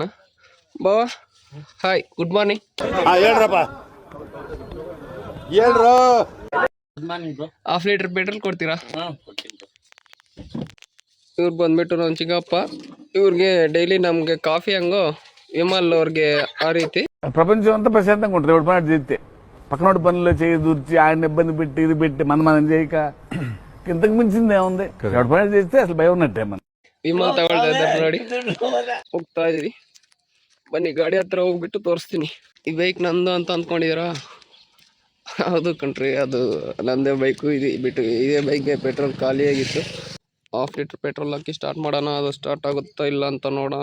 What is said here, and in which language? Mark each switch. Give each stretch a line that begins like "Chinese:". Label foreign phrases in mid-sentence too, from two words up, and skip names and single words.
Kannada: ಬಾವಾ, ಹಾಯ್,
English: good morning.
Kannada: ಹೇಳ್ರಪ್ಪ, ಹೇಳ್ರು.
English: half litre petrol
Kannada: ಕೊಡ್ತೀರಾ? ಇವ್ರು ಬಂದ್ಬಿಟ್ಟು ನಮ್ಮ ಚಿಕ್ಕಪ್ಪ. ಇವ್ರಿಗೆ ಡೈಲಿ ನಮಗೆ ಕಾಫಿ ಹಂಗೋ ವಿಮಲ್ ಅವ್ರಿಗೆ ఆ ರೀತಿ
Telugu: ప్రపంచం అంతా ప్రశాంతంగా ఉంటుంది. ఎవడు పని చేస్తే పక్కనోడు పనులు చేయి దూర్చి ఆయన ఇబ్బంది పెట్టి ఇది పెట్టి మనం చేయక ఇంతకు మించింది ఏముంది? ఎవడు పని చేస్తే అసలు భయం ఉన్నట్టే. మనం
Kannada: ವಿಮಲ್ ತಗೊಳ್ತಾ ಇದ್ದಾರೆ ನೋಡಿ, ಹೋಗ್ತಾ ಇದೀವಿ. ಬನ್ನಿ ಗಾಡಿ ಹತ್ರ ಹೋಗ್ಬಿಟ್ಟು ತೋರಿಸ್ತೀನಿ. ಈ ಬೈಕ್ ನಂದು ಅಂತ ಅಂದ್ಕೊಂಡಿದ್ದೀರಾ? ಹೌದು ಕಣ್ರಿ, ಅದು ನಂದೇ ಬೈಕು. ಇದು ಬಿಟ್ಟು ಇದೇ ಬೈಕ್ಗೆ ಪೆಟ್ರೋಲ್ ಖಾಲಿಯಾಗಿತ್ತು.
English: half litre petrol
Kannada: ಹಾಕಿ ಸ್ಟಾರ್ಟ್ ಮಾಡೋಣ. ಅದು ಸ್ಟಾರ್ಟ್ ಆಗುತ್ತಾ ಇಲ್ಲ ಅಂತ ನೋಡೋಣ.